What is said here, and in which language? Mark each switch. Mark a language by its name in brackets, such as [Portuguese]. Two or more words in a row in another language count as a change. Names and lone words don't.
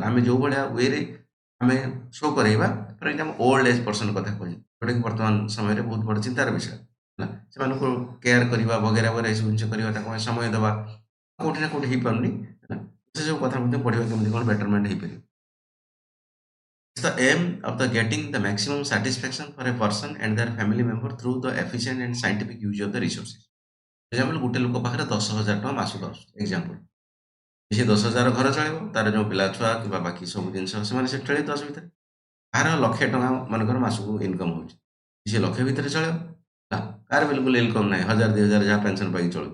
[Odia] ଆମେ ଯୋଉ ଭଳିଆ ୱେରେ ଆମେ ଶୋ କରେଇବା, [English] for example old age person [Odia] କଥା କହୁଛି, ଯୋଉଟାକି ବର୍ତ୍ତମାନ ସମୟରେ ବହୁତ ବଡ଼ ଚିନ୍ତାର ବିଷୟ। ହେଲା, ସେମାନଙ୍କୁ କେୟାର କରିବା [Hindi] वगैरह वगैरह [Odia] ଏସବୁ ଜିନିଷ କରିବା, ତାଙ୍କୁ ଆମେ ସମୟ ଦେବା, କୋଉଠି ନା କୋଉଠି ହେଇପାରୁନି। ହେଲା, ସେସବୁ କଥା ମଧ୍ୟ ପଢ଼ିବା କେମିତି କ'ଣ ବେଟରମେଣ୍ଟ ହେଇପାରିବ। [English] It's the aim of the getting the maximum satisfaction for a person and their family member through the efficient and scientific use of the resources. [Odia] ଏକ୍ସାମ୍ପଲ୍ ଗୋଟେ ଲୋକ ପାଖରେ 10,000 ଟଙ୍କା ମାସକୁ ଆସୁଛି ଏକ୍ସାମ୍ପଲ୍। ସେ 10,000 ଘର ଚଳେଇବ, ତାର ଯୋଉ ପିଲା ଛୁଆ କିମ୍ବା ବାକି ସବୁ ଜିନିଷ ସେମାନେ ସେଠି ଚଳେଇ 10 ଭିତରେ। କାହାର 1,00,000 ଟଙ୍କା ମନେକର ମାସକୁ ଇନକମ୍ ହଉଛି, ସେ 1,00,000 ଭିତରେ ଚଳେଇବ। ହେଲା, କାହାର ବିଲକୁଲ ଇନକମ୍ ନାହିଁ, 1,000 2,000 ଯାହା ପେନସନ୍ ପାଇକି ଚଳୁଛି।